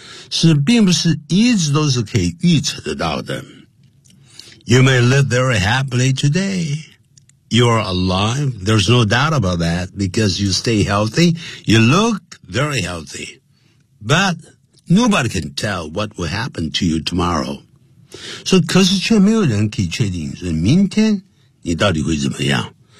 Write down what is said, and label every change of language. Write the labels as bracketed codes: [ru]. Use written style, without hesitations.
[zh] 是并不是一直都是可以预测得到的。 [en] You may live very happily today. You are alive. There's no doubt about that because you stay healthy. You look very healthy. But nobody can tell what will happen to you tomorrow. [zh] 所以可是却没有人可以确定说明天你到底会怎么样。